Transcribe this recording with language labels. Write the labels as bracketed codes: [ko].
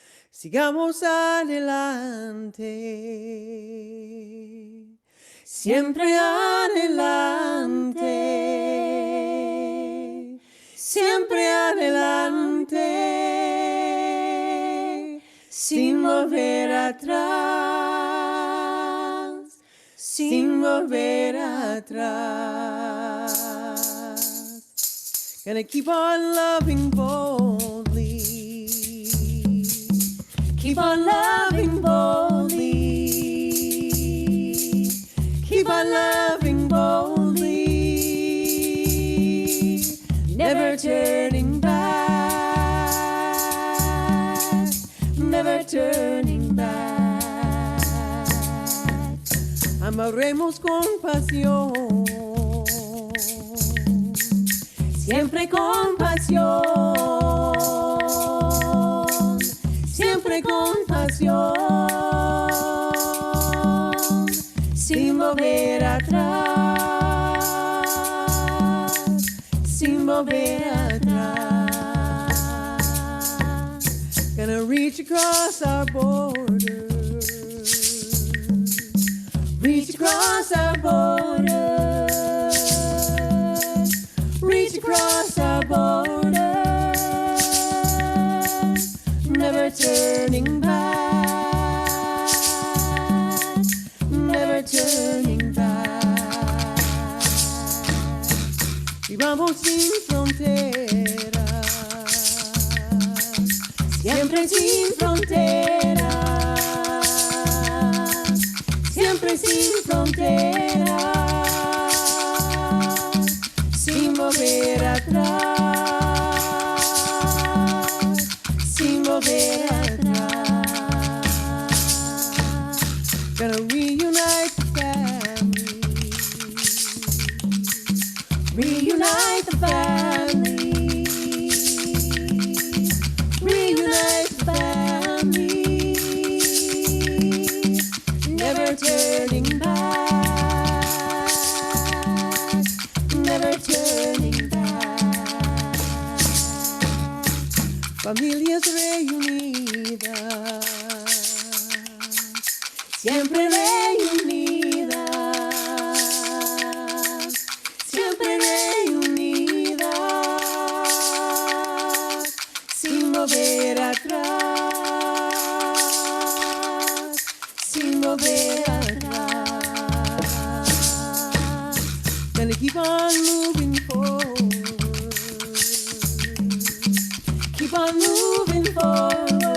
[es] Sigamos adelante, siempre adelante, siempre adelante, sin volver atrás, sin volver atrás. [en] Gonna keep on loving boldly. Keep on loving boldly. Keep on loving boldly. Never turning back. Never turning back. [es] Amaremos con pasión. Siempre con pasión. Siempre con pasión, sin volver atrás, sin volver atrás. [en] Gonna reach across our borders, reach across our borders, reach across our borders. Never turning back, never turning back. [es] Vivamos sin fronteras, siempre sin fronteras, siempre sin fronteras, sin volver atrás. [en] Gonna reunite the family, reunite the family, reunite the family, never turning back, never turning back. [es] Familias reunidas, siempre reunidas, siempre reunidas, sin volver atrás, sin volver atrás. [en] Gonna keep on moving forward, keep on moving forward.